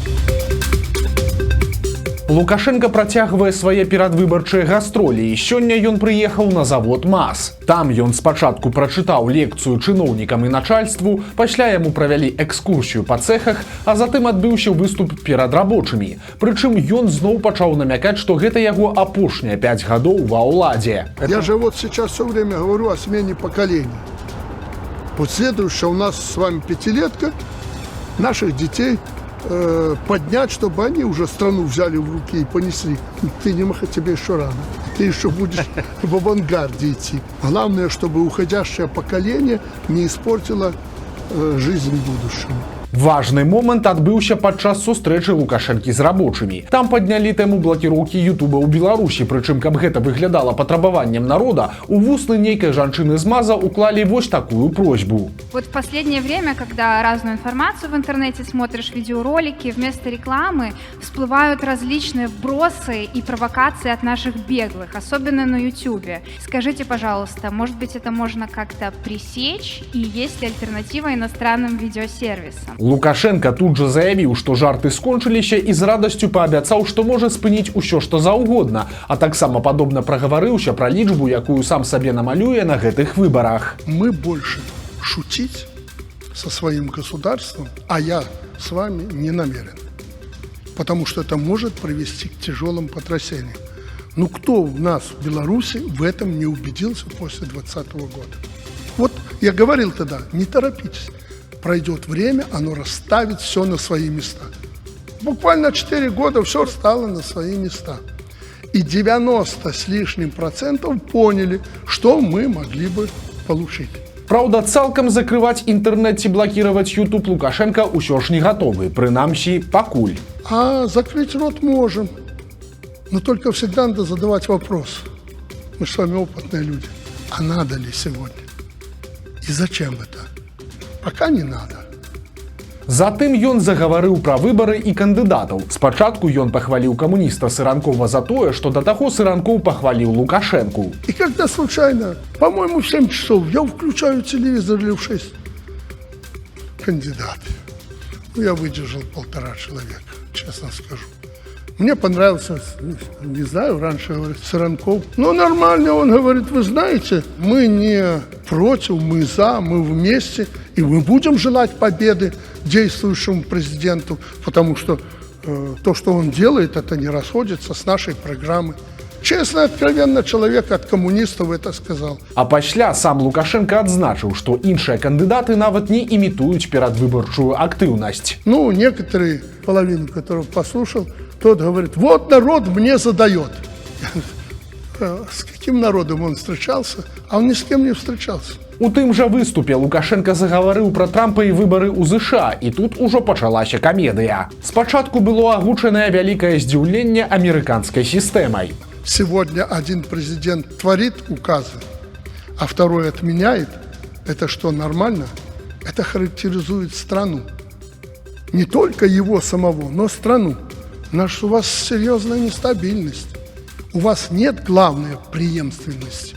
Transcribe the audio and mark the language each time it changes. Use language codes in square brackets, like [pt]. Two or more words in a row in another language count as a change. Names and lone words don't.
[be] Лукашенко працягвае свае перадвыбарчыя гастролі і сёння ён прыехаў на завод МАЗ. Там ён спачатку прачытаў лекцыю чыноўнікам і начальству, пасля яму правялі экскурсію па цэхах, а затым адбыўся выступ перад рабочымі. Прычым ён зноў пачаў намякаць, што гэта яго апошнія 5 гадоў ва ўладзе. [ru] Я же вот сейчас все время говорю о смене поколений. Вот следующая у нас с вами пятилетка, наших детей поднять, чтобы они уже страну взяли в руки и понесли. Ты не маха, тебе еще рано. Ты еще будешь в авангарде идти. Главное, чтобы уходящее поколение не испортило жизнь будущему. [be] Важны момант адбыўся падчас сустрэчы Лукашэнкі з рабочымі. Там паднялі тэму блакіроўкі Ютуба ў Беларусі, прычым, каб гэта выглядала патрабаваннем народа, у вусны нейкай жанчыны з МАЗа уклалі вось такую просьбу. [ru] Вот в последнее время, когда разную информацию в интернете смотришь, видеоролики, вместо рекламы всплывают различные вбросы и провокации от наших беглых, особенно на Ютубе. Скажите, пожалуйста, может быть, это можно как-то пресечь, и есть ли альтернатива иностранным видеосервисам? [be] Лукашенко тут жа заявіў, што жарты скончыліся і з радасцю паабяцаў, што можа спыніць усё, што заўгодна, а таксама падобна прагаварыўся пра лічбу, якую сам сабе намалюе на гэтых выбарах. [ru] Мы больше шутить со своим государством, а я с вами не намерен. Потому что это может привести к тяжелым потрясениям. Ну кто у нас в Беларуси в этом не убедился после 2020 года? Вот я говорил тогда, не торопитесь. Пройдет время, оно расставит все на свои места. Буквально 4 года все стало на свои места. И 90 с лишним процентов поняли, что мы могли бы получить. [be] Праўда, цалкам закрываць інтэрнэт ці блакіраваць YouTube Лукашенко ўсё ж не гатовы, прынамсі, пакуль. [ru] А закрыть рот можем. Но только всегда надо задавать вопрос. Мы с вами опытные люди. А надо ли сегодня? И зачем это? Пока не надо. [be] Затым ён загаварыў пра выбары і кандыдатаў. Спачатку ён пахваліў камуніста Сыранкова за тое, што да таго Сыранкоў пахваліў Лукашенку. [ru] И когда случайно, по-моему, в 7 часов я включаю телевизор или в 6. Кандидаты. Ну, я выдержал 1,5 человека, честно скажу. Мне понравился, не знаю, раньше говорит Сыранков. Ну, нормально, он говорит, вы знаете, мы не против, мы за, мы вместе. И мы будем желать победы действующему президенту, потому что то, что он делает, это не расходится с нашей программой. Честно и откровенно человек от коммунистов это сказал. [be] А пасля сам Лукашенко адзначыў, што іншыя кандыдаты нават не імітуюць перадвыбарчую актыўнасць. [ru] Ну, некоторые, половину которых послушал, тот говорит, вот народ мне задает. С каким народом он встречался? А он ни с кем не встречался. [be] У тым жа выступе Лукашенко загаварыў пра Трампа і выбары ў ЗША, і тут ужо пачалася камедыя. Спачатку было агучанае вялікае здзіўленне амерыканскай сістэмай. [ru] Сегодня один президент творит указы, а второй отменяет. Это что, нормально? Это характеризует страну. Не только его самого, но страну. У вас серьезная нестабильность. У вас нет главной преемственности.